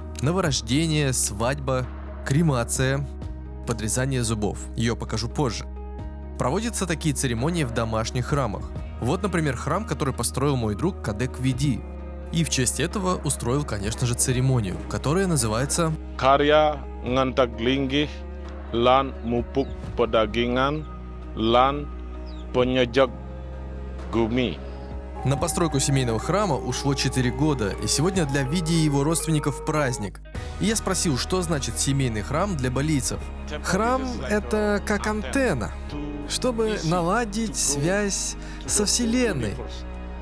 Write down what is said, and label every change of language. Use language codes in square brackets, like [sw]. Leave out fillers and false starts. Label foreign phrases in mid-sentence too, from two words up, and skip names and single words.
[ru] Новорождение, свадьба, кремация, подрезание зубов. Ее покажу позже. Проводятся такие церемонии в домашних храмах. Вот, например, храм, который построил мой друг Кадек Види. И в честь этого устроил, конечно же, церемонию, которая называется Karya ngantaglinggih lan mupuk pedagingan lan penyejak gumi. На постройку семейного храма ушло 4 года, и сегодня для Види и его родственников праздник. И я спросил, что значит семейный храм для балийцев. Храм – это как антенна, чтобы наладить связь со Вселенной.